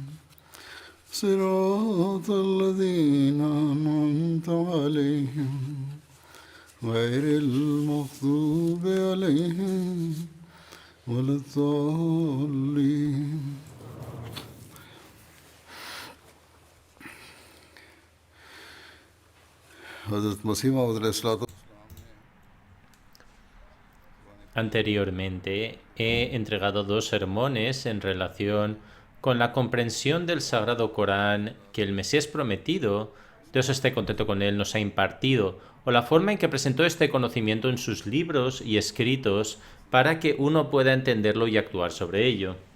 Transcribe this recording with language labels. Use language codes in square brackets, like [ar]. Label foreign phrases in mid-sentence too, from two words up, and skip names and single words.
[ar] صراط الذين أنعمت عليهم غير المغضوب عليهم ولا الضالين. [ur] حضرت مسیح موعود علیہ الصلوۃ [es] Anteriormente he entregado 2 sermones en relación con la comprensión del Sagrado Corán que el Mesías prometido, Dios esté contento con él, nos ha impartido, o la forma en que presentó este conocimiento en sus libros y escritos para que uno pueda entenderlo y actuar sobre ello.